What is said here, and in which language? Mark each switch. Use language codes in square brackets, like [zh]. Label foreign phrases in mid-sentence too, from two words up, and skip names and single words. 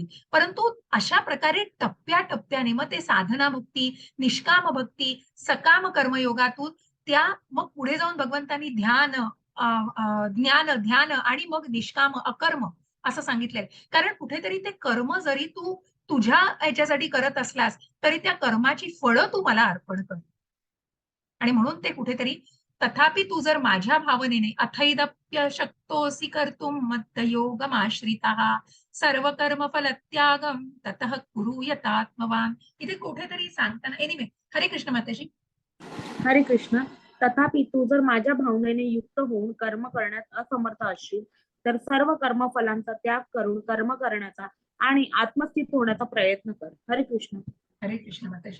[mr] परंतु अशा प्रकारे टप्प्या-टप्प्याने मग ते साधना भक्ती, निष्काम भक्ती, सकाम कर्मयोगातून त्या मग पुढे जाऊन भगवंतांनी ध्यान, अ, ज्ञान, ध्यान आणि मग निष्काम, अकर्म असं सांगितलंय. कारण कुठेतरी ते कर्म जरी तू तुझ्या ह्याच्यासाठी करत असलास, तरी त्या कर्माची फळं तू मला अर्पण कर. आणि म्हणून ते कुठेतरी तथापि तू जर माझ्या भावनेने [sa] अथैदप्य शक्तोऽसि कर्तुं मद्योगमाश्रितः सर्व कर्म फलत्यागम ततः कुरु यतात्मवान. [mr] इथे कुठेतरी सांगताना एनिवे [sa] हरे कृष्ण [mr] माताजी. [sa] हरे कृष्ण. [mr] तथापि तू जर माझ्या भावनेने युक्त होऊन कर्म करण्यात असमर्थ असशील तर सर्व कर्मफलांचा त्याग करून कर्म करण्याचा आणि आत्मस्थित होण्याचा प्रयत्न कर. [sa] हरे कृष्ण. हरे कृष्ण माताजी.